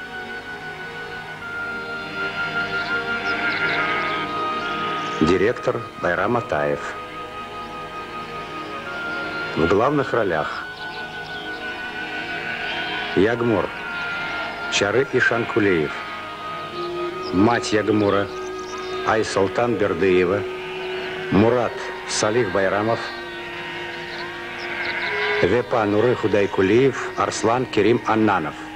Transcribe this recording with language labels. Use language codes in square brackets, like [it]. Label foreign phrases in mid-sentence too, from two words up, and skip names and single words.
[ru] Директор Байрам Атаев. В главных ролях Ягмур Чары Ишан Кулеев. Мать Ягмура Айсултан Бердыева. Мурат Салих Байрамов. Вепа Нуры Худайкулиев, Арслан Керим Аннанов.